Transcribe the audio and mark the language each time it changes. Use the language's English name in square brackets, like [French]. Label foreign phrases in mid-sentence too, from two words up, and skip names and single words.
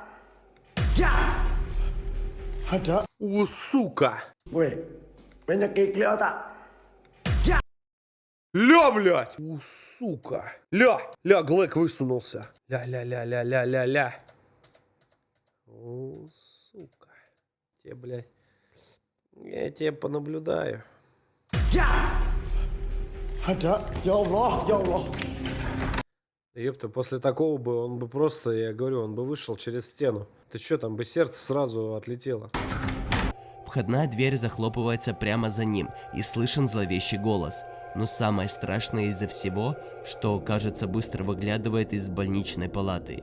[Indonesian] Ya! Ada. [Russian] О, сука! [Indonesian] Weh, penyakit kelihatan. [Russian] Ля, блядь! О, сука! Ля! Ля, Глэк высунулся. Ля-ля-ля-ля-ля-ля-ля. О, сука. Тебе, блядь. Я тебе понаблюдаю. [Arabic] Ada. يا الله، يا الله. [Russian] Ёпта, после такого бы он бы просто, я говорю, он бы вышел через стену. Ты чё, там бы сердце сразу отлетело. Входная дверь захлопывается прямо за ним, и слышен зловещий голос. Но самое страшное из-за всего, что, кажется, быстро выглядывает из больничной палаты.